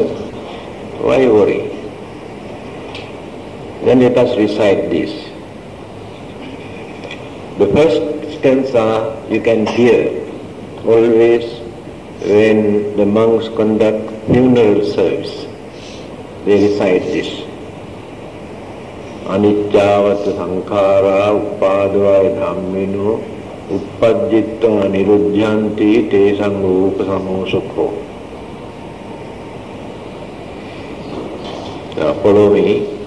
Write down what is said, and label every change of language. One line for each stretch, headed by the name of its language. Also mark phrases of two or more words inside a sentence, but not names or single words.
English: Why worry? Then let us recite this. The first stanza you can hear always when the monks conduct funeral service. They recite this.
Pali: Aniccavattu sankhara uppadavaya dhammino uppajjitta niruddhyanti tesang upasamo sukho.
English: Follow me.